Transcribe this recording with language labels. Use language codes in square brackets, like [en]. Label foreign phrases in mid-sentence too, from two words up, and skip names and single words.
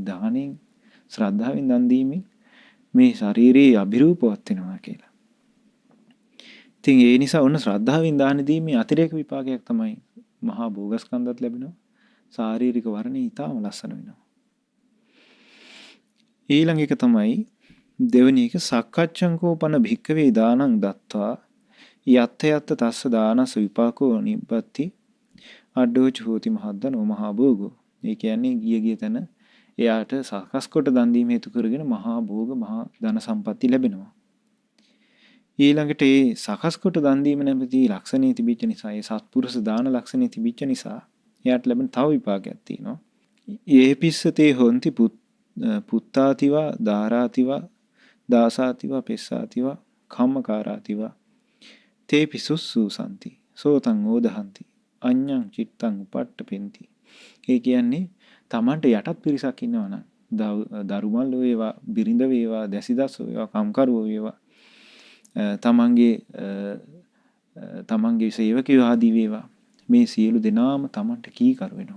[si] දානෙන් ශ්‍රද්ධාවෙන් දන් දීමෙන් මේ ශාරීරික අභිරූපවත් වෙනවා කියලා. ඉතින් ඒ නිසා ඔන්න ශ්‍රද්ධාවෙන් දාන දීමේ අතිරේක විපාකයක් තමයි මහා භෝගස්කන්ධත් ලැබෙනවා. ශාරීරික වර්ණය ඊටම ලස්සන වෙනවා. ඊළඟ එක තමයි දෙවෙනි එක [pi] සක්කච්ඡංකෝපන භික්කවේ දානං දත්වා යත්ත යත්ත තස්ස දානස විපාකෝ නිබ්බති අඩෝච හෝති මහද්දනෝ මහා භෝගෝ. [si] ඒ කියන්නේ ගිය තැන එයාට සකස් කොට දන් දීම හේතු කරගෙන මහා භෝග මහා ධන සම්පatti ලැබෙනවා. ඊළඟට ඒ සකස් කොට දන් දීම නැමැති ලක්ෂණේ තිබිච්ච නිසා ඒ සත්පුරුෂ දාන ලක්ෂණේ තිබිච්ච නිසා එයාට ලැබෙන තව විපාකයක් තියෙනවා. [pi] ඒ පිස්සතේ හොන්ති පුත්තාතිවා දාරාතිවා දාසාතිවා පෙස්සාතිවා කම්මකාරාතිවා තේ පිසුස්සු සම්ති සෝතං ඕදහන්ති අඤ්ඤං චිත්තං උපට්ඨපෙන්ති. [si] ඒ කියන්නේ Tamanට යටත් පිරිසක් ඉන්නවනම් දරුමල් වේවා බිරිඳ වේවා දැසිදස් වේවා කම්කරුවෝ වේවා තමන්ගේ සේවකයෝ ආදී වේවා මේ සියලු දෙනාම තමන්ට කීකරු වෙනවා.